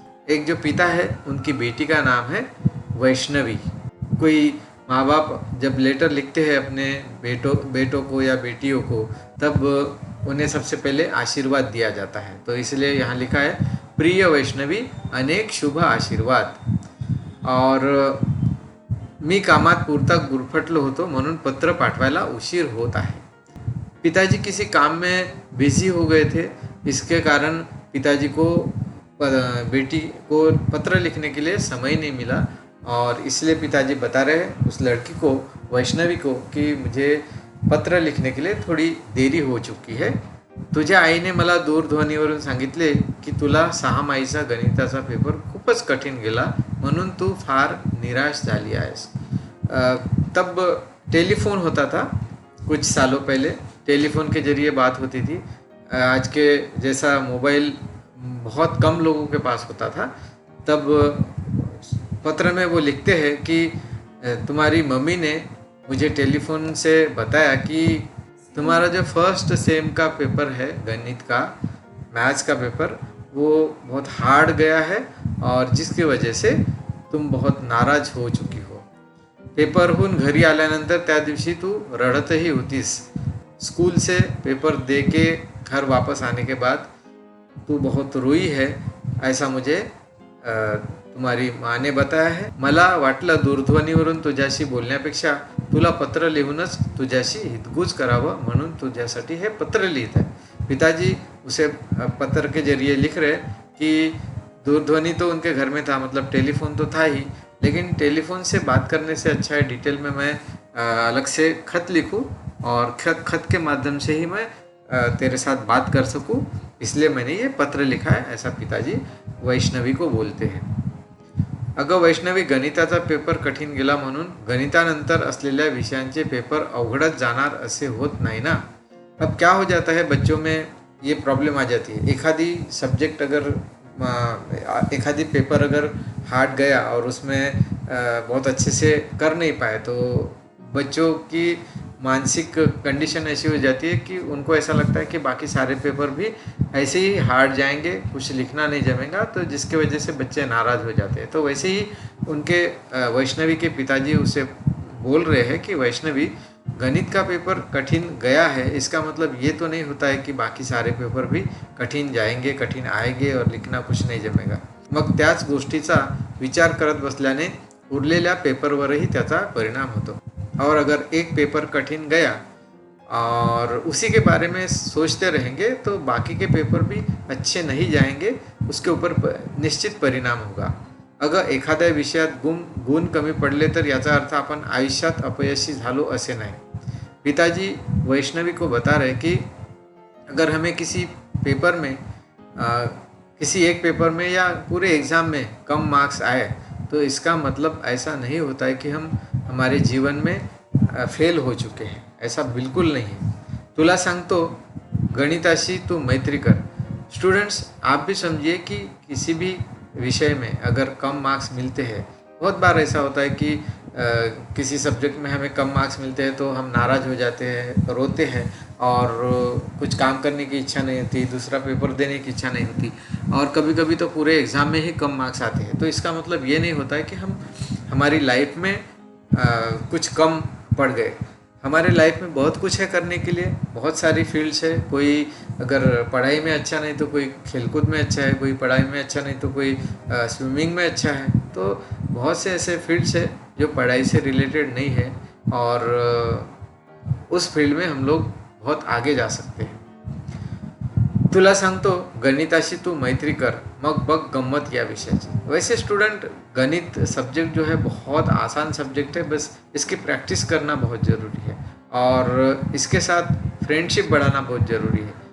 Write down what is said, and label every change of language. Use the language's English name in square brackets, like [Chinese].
[Hindi] एक जो पिता है उनकी बेटी का नाम है वैष्णवी. कोई माँ बाप जब लेटर लिखते हैं अपने बेटों को या बेटियों को, तब उन्हें सबसे पहले आशीर्वाद दिया जाता है. तो इसलिए यहाँ लिखा है प्रिय वैष्णवी, अनेक शुभ आशीर्वाद. [Marathi] और मी कामात पुरता गुरफटलो होतो म्हणून पत्र पाठवायला उशीर होत आहे. [Hindi] पिताजी किसी काम में बिजी हो गए थे। इसके कारण पिताजी को बेटी को पत्र लिखने के लिए समय नहीं मिला, और इसलिए पिताजी बता रहे उस लड़की को, वैष्णवी को, कि मुझे पत्र लिखने के लिए थोडी देरी हो चुकी है. [Marathi] तुझ्या आईने मला दूरध्वनीवरून सांगितले की तुला 6 माहीचा गणिताचा पेपर खूपच कठीण गेला, म्हणून तू फार निराश झाली आहेस. [Hindi] तब टेलीफोन होता था, कुछ सालों पहले टेलीफोन के जरिए बात होती थी. आज के जैसा मोबाइल बहुत कम लोगों के पास होता था. तब पत्र में वो लिखते हैं कि तुम्हारी मम्मी ने मुझे टेलीफोन से बताया कि तुम्हारा जो फर्स्ट सेम का पेपर है, गणित का, मैथ्स का पेपर, वो बहुत हार्ड गया है और जिसकी वजह से तुम बहुत नाराज हो चुकी हो. [Marathi] पेपरहून घरी आल्यानंतर त्या दिवशी तू रडतही होतीस. [Hindi] स्कूल से पेपर दे के घर वापस आने के बाद तू बहुत रोई है, ऐसा मुझे तुम्हारी माँ ने बताया है. [Marathi] मला वाटलं दूरध्वनीवरून तुझ्याशी बोलण्यापेक्षा तुला पत्र लिहूनच तुझ्याशी हितगुज करावं, म्हणून तुझ्यासाठी हे पत्र लिहित आहे. [Hindi] पिताजी उसे पत्र के जरिए लिख रहे कि दूरध्वनि तो उनके घर में था, मतलब टेलीफोन तो था ही, लेकिन टेलीफोन से बात करने से अच्छा है डिटेल में मैं अलग से खत लिखूं और खत के माध्यम से ही मैं तेरे साथ बात कर सकूं, इसलिए मैंने ये पत्र लिखा है, ऐसा पिताजी वैष्णवी को बोलते हैं. [Marathi] अगं वैष्णवी, गणिताचा पेपर कठीण गेला म्हणून गणितानंतर असलेल्या विषयांचे पेपर अवघडच जाणार असे होत नाही ना. [Hindi] अब क्या हो जाता है, बच्चों में ये प्रॉब्लम आ जाती है. एखादी पेपर अगर हार्ड गया और उसमें बहुत अच्छे से कर नहीं पाए, तो बच्चों की मानसिक कंडीशन ऐसी हो जाती है कि उनको ऐसा लगता है कि बाकी सारे पेपर भी ऐसे ही हार्ड जाएंगे, कुछ लिखना नहीं जमेगा, तो जिसकी वजह से बच्चे नाराज़ हो जाते हैं. तो वैसे ही उनके वैष्णवी के पिताजी उसे बोल रहे हैं कि वैष्णवी, गणित का पेपर कठिन गया है, इसका मतलब ये तो नहीं होता है कि बाकी सारे पेपर भी कठीण जाएंगे, कठीण आएंगे और लिखना कुछ नहीं जमेगा. [Marathi] मग त्याच गोष्टीचा विचार करत बसल्याने उरलेल्या पेपरवरही त्याचा परिणाम होतो. [Hindi] और अगर एक पेपर कठिन गया और उसी के बारे में सोचते रहेंगे तो बाकी के पेपर भी अच्छे नहीं जाएंगे, उसके ऊपर निश्चित परिणाम होगा. [Marathi] अगर एखाद्या विषयात गुण कमी पडले तर याचा अर्थ आपण आयुष्यात अपयशी झालो असे नाही. [Hindi] पिताजी वैष्णवी को बता रहे कि अगर हमें किसी पेपर में किसी एक पेपर में या पूरे एग्ज़ाम में कम मार्क्स आए, तो इसका मतलब ऐसा नहीं होता है कि हम हमारे जीवन में फेल हो चुके हैं. ऐसा बिल्कुल नहीं है. [Marathi] तुला सांगतो, गणिताशी तू मैत्री कर. [Hindi] स्टूडेंट्स, आप भी समझिए कि किसी भी विषय में अगर कम मार्क्स मिलते हैं, बहुत बार ऐसा होता है कि किसी सब्जेक्ट में हमें कम मार्क्स मिलते हैं तो हम नाराज़ हो जाते हैं, रोते हैं और कुछ काम करने की इच्छा नहीं होती, दूसरा पेपर देने की इच्छा नहीं होती, और कभी कभी तो पूरे एग्ज़ाम में ही कम मार्क्स आते हैं. तो इसका मतलब ये नहीं होता है कि हम हमारी लाइफ में कुछ कम पड़ गए. हमारे लाइफ में बहुत कुछ है करने के लिए, बहुत सारी फील्ड्स है. कोई अगर पढ़ाई में अच्छा नहीं तो कोई खेलकूद में अच्छा है, कोई पढ़ाई में अच्छा नहीं तो कोई स्विमिंग में अच्छा है. तो बहुत से ऐसे फील्ड्स है जो पढ़ाई से रिलेटेड नहीं है और उस फील्ड में हम लोग बहुत आगे जा सकते हैं. [Marathi] तुला सांगतो, गणिताशी तू मैत्री कर, मग बघ गम्मत या विषयाची. [Hindi] वैसे स्टूडेंट, गणित सब्जेक्ट जो है बहुत आसान सब्जेक्ट है, बस इसकी प्रैक्टिस करना बहुत ज़रूरी है और इसके साथ फ्रेंडशिप बढ़ाना बहुत ज़रूरी है.